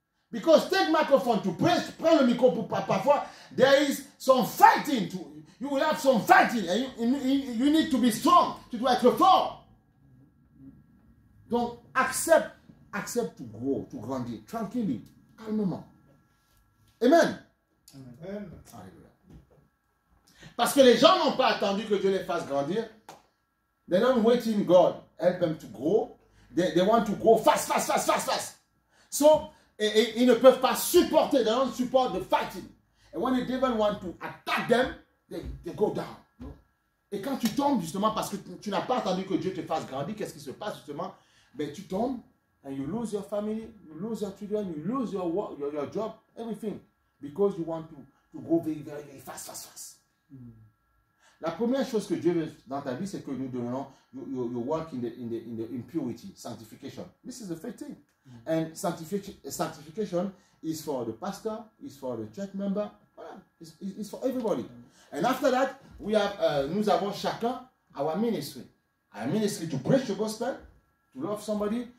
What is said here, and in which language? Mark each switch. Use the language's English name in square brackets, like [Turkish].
[English] Because take microphone to preach, [French] prends le micro pour parfois, [English] there is some fighting, you will have some fighting, and you need to be strong, [French] tu dois être fort. Donc, accepte [English] to grow, [French] to grandir, tranquillement, calmement. Amen. Amen. Parce que les gens n'ont pas attendu que Dieu les fasse grandir. [English] They're not waiting God, help them to grow. They want to grow fast. So, [French] ils ne peuvent pas supporter, [English] they don't support the fighting. And when the devil want to attack them, they go down. No? [French] Et quand tu tombes, justement, parce que tu n'as pas attendu que Dieu te fasse grandir, qu'est-ce qui se passe, justement? Ben, tu tombes, [English] and you lose your family, you lose your children, you lose your work, your job, everything. Because you want to go very, very, very fast. [French] La première chose que Dieu veut dans ta vie, c'est que nous donnons, [English] you work in the impurity, [French] sanctification. [English] This is the first thing. And sanctification is for the pastor, is for the church member, voilà, it's for everybody. And after that, [French] nous avons chacun [English] our ministry. Our ministry to preach the gospel, to love somebody.